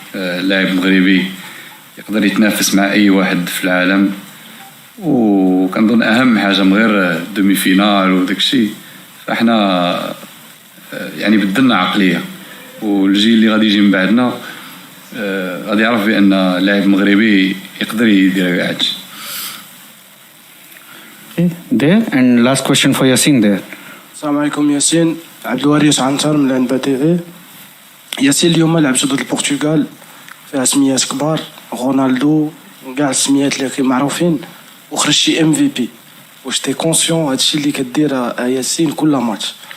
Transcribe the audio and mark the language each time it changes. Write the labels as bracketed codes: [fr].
[ar] اللاعب المغربي يقدر يتنافس مع اي واحد في العالم، وكنظن اهم حاجه من غير دومي فينال وداك الشيء، فاحنا يعني بدلنا عقليه، والجيل اللي غادي يجي من بعدنا غادي يعرف بان اللاعب مغربي يقدر يدير هادشي. [en] There and last question for Yasin there. [ar] السلام عليكم ياسين. عبد الوارث عنتر من العنبة تي في. ياسين، اليوم لعبتوا ضد البرتغال فيها سميات كبار، رونالدو وكاع السميات اللي معروفين، وخرجتي MVP. واش تي كونسيون هادشي اللي كدير ياسين كل ماتش؟